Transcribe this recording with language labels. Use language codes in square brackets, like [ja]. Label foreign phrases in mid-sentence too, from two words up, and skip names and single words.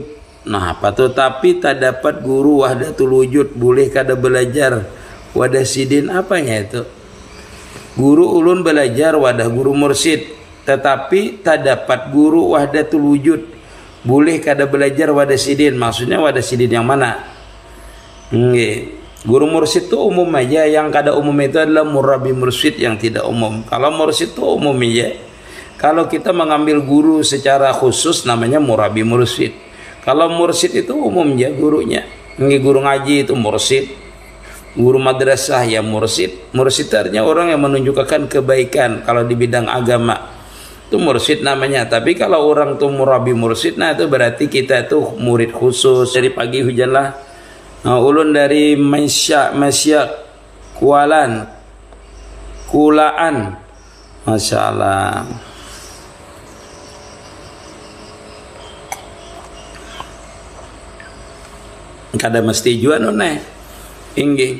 [bjn] Nah apa tuh, tapi tak dapat guru [ar] wahdatul wujud, [bjn] boleh kada belajar wadah sidin, apanya itu? Guru ulun belajar wadah guru mursyid tetapi tak dapat guru [ar] wahdatul wujud, [bjn] boleh kada belajar wadah sidin. Maksudnya wadah sidin yang mana? Guru mursyid itu umum aja, yang kada umum itu adalah [ar] murabi mursyid [bjn] yang tidak umum. [id] Kalau mursyid itu umum aja. Kalau kita mengambil guru secara khusus namanya [ar] murabi mursyid. [id] Kalau mursyid itu umum aja gurunya. Guru ngaji itu mursyid, guru madrasah ya mursyid. Mursyid artinya orang yang menunjukkan kebaikan. Kalau di bidang agama itu mursyid namanya. Tapi kalau orang tuh [ar] murabi mursyid, [id] nah itu berarti kita tuh murid khusus. Dari pagi hujanlah. [bjn] Ulun dari Masya Kulaan, masya Allah. Kada mesti jua nune inggi.